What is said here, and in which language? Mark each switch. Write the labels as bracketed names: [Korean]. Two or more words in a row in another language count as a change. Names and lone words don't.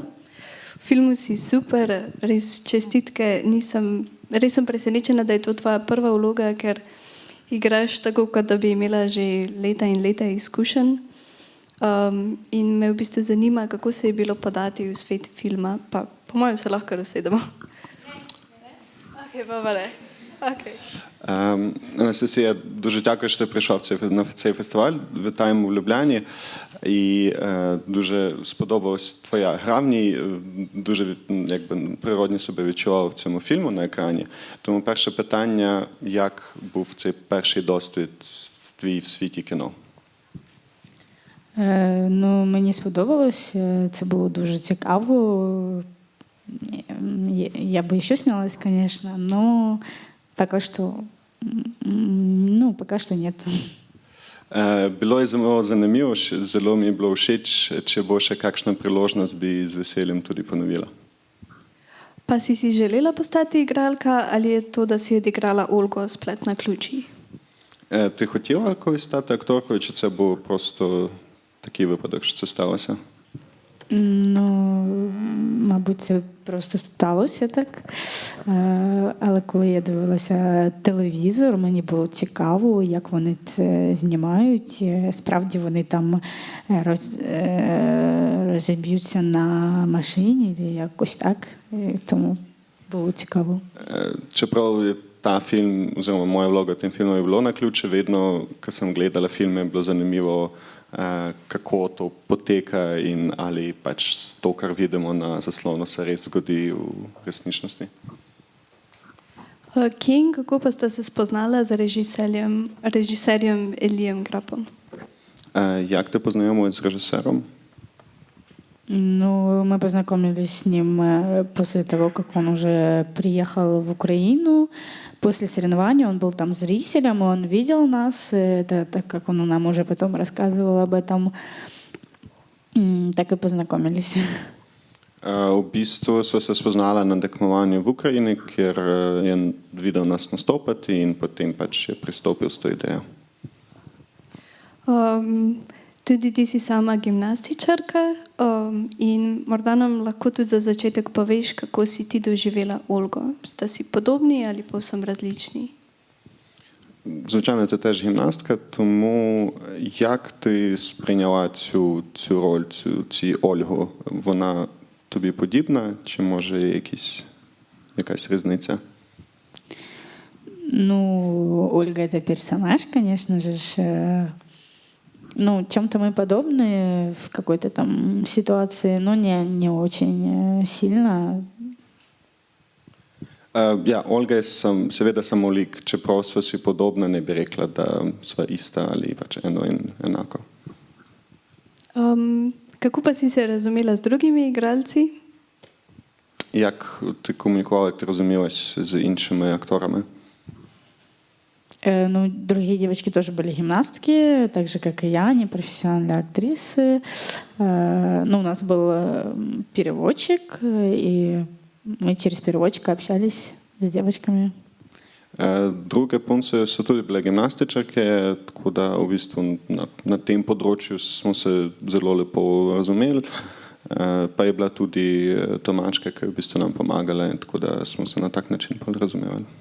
[Slovenian] V filmu si super, res čestitke. Res sem presenečena, da je to tvoja prva vloga, ker igraš tako, kot da bi imela že leta in leta izkušenj. In me v bistvu zanima, kako se je bilo podati v svet filma. Pa po mojem se lahko usedemo. [Ukrainian] Анастасія, дуже дякую, що ти прийшов на цей фестиваль. Вітаємо в Любляні. І дуже сподобалась твоя гра в ній. Дуже природно себе відчував в цьому фільму на екрані. Тому перше питання, як був цей перший досвід твій в світі кіно? Мені сподобалось. Це було дуже цікаво. [Russian] Я бы еще снялась, конечно, но пока что нет. [Slovenian] Bilo je zelo zanimivo, zelo mi je bilo všeč, če bo še kakšna priložnost, bi z veseljem tudi ponovila. Pa si želela postati igralka ali je to, da si odigrala Olgo Splet na ključi? [Ukrainian] Ти хотіла колись стати акторкою, чи це був просто такий випадок, що це сталося? Мабуть, це просто сталося так. Але коли я дивилася телевізор, мені було цікаво, як вони це знімають. Справді вони там розіб'ються на машині, чи якось так. Тому було цікаво. [Slovenian] Čeprav ta film, oziroma moja vloga v tem filmu je bilo na ključe, vedno, ko sem gledala filme, je bilo zanimivo, kako to poteka in ali pač to, kar vidimo na zaslonu, se res zgodi v resničnosti. Kje in kako pa sta se spoznala z režiserjem Elijem Grapom? [Ukrainian] Як ти познайомились [Russian] с режиссером? Мы познакомились с ним после того, как он уже приехал в Украину. После соревнований он был там зрителем, и он видел нас, это, так как он нам уже потом рассказывал об этом, так и познакомились. [Slovenian] V bistvu sva se spoznala na tekmovanju v Ukrajini, kjer je videl nas nastopati in potem pač je pristopil s to idejo. Tudi ti si sama gimnastičarka in morda nam lahko tudi za začetek poveš, kako si ti doživela Olgo. Sta si podobni ali povsem različni? [Ukrainian] Звичайно, ти теж гімнастка, тому як ти сприйняла цю роль, цю Ольгу? Вона тобі подібна, чи може є якась різниця? [Russian] Ольга – это персонаж, конечно же. Чем-то мы подобны в какой-то там ситуации, но не очень сильно. [Slovenian] Olga je seveda samo lik, čeprav sva si podobna, ne bi rekla, da sva ista ali pač eno in enako. Kako pa si se razumela z drugimi igralci? [Ukrainian] Jak ти комунікувала, як ти розумілась з іншими акторами? [Russian] Другие девочки тоже были гимнастки, так же, как и я, они профессиональные актрисы. У нас был переводчик, и мы через переводчика общались с девочками. [Slovenian] Druge punce so tudi bile gimnastičarke, tako da v bistvu na tem področju smo se zelo lepo razumeli. Pa je bila tudi Tomačka, ki je v bistvu nam pomagala, tako da smo se na tak način razumevali.